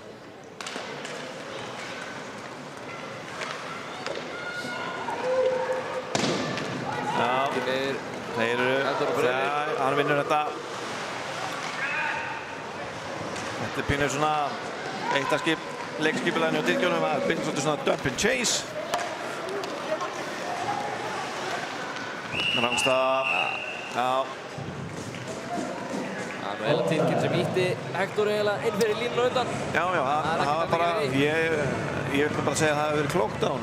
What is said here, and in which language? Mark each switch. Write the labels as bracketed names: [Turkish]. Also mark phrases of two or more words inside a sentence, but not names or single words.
[Icelandic] Já, þeir eru, hann vinnur þetta. Þetta er pínur svona eitt af leikskipuleginu á Tyrkjunum að byrja svolítið svona [English] dump and chase. [Icelandic] Rangstaða. Já. Það var heila tilkynn sem ítti Hector eiginlega inn fyrir línuna undan. Já, það var bara, ég vil bara segja að það hefur verið klókt á honum.